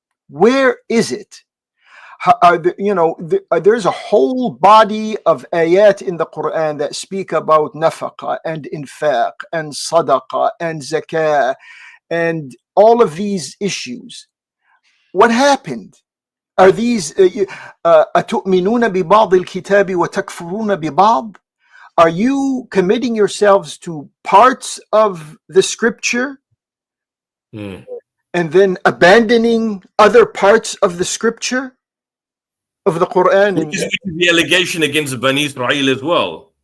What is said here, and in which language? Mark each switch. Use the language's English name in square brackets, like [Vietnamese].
[English] Where is it? There's a whole body of ayat in the Quran that speak about nafaqa and infaq and sadaqa and zakah and all of these issues. What happened? Are these [Arabic] أَتُؤْمِنُونَ بِبَعْضِ الْكِتَابِ وَتَكْفُرُونَ بِبَعْضِ? [English] Are you committing yourselves to parts of the scripture and then abandoning other parts of the scripture of the Quran? Which is the allegation against Bani Israel as well.